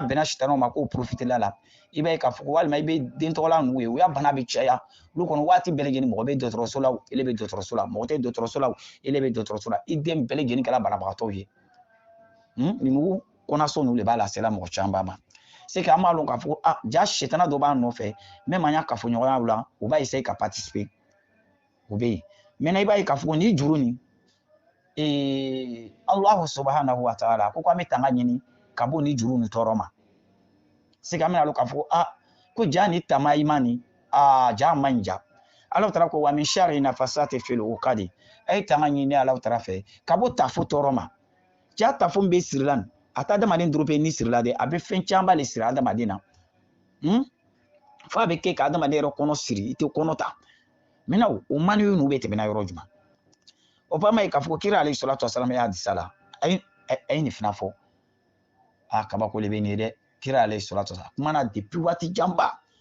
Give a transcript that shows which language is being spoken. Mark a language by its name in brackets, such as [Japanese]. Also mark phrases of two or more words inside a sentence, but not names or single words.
[Bambara] bɛnna sitanaw ma k'o profitela la i b'a ye k'a fɔ ko walima i bɛ den tɔgɔla ninnu ye o y'a bana bɛ caya olu kɔnɔ waati bɛɛ lajɛlen mɔgɔ bɛ dɔgɔtɔrɔso la ele bɛ dɔgɔtɔrɔso la mɔgɔ tɛ dɔgɔtɔrɔso la ele bɛ dɔgɔtɔrɔso la i den bɛɛ lajɛlen kɛra banabagatɔw ye ninnu kɔnɔsɔn ninnu de b'a lasela mɔgɔ caman ma [French] c'est que [Bambara] an b'a lɔn k'a fɔ ko ja sitana dɔ b'a nɔfɛ même an y'a kafoɲɔgɔnya la u b'a essayer ka participer o bɛ yen maintenant i b'a ye k'a fɔ ko nin juru nin [Arabic] الله سبحانه وتعالى [Bambara] ko an bɛ tanga ɲini ka bɔ ni juru nin tɔɔrɔ ma [French] c'est que [Bambara] an bɛna lɔn k'a fɔ ko ko ja ni tamayima nin ja man ɲi ja [Arabic] الله تعالى [Bambara] ko [Arabic] ومن شر النفاثات في العقد [Bambara] a ye tanga ɲini [Arabic] الله تعالى [Bambara] fɛ ka bɔ tafo tɔɔrɔ ma ja tafo min bɛ siri la nin a tɛ adamaden dɔrɔn pe ni sirila dɛ a bɛ fɛn caman de siri adamaden na fo a bɛ kɛ ka adamaden yɛrɛ kɔnɔ siri i tɛ kɔnɔ ta maintenant o maniyu ninnu bɛ tɛmɛna yɔrɔ jumɛn o b'a ma ye k'a fɔ ko kira [Arabic] عليه الصلاة والسلام [Bambara] y'a hadisa la a ye nin fana fɔ kabako de bɛ nin ye dɛ kira [Arabic] عليه الصلاة والسلام [Bambara] kuma na depuis waati janba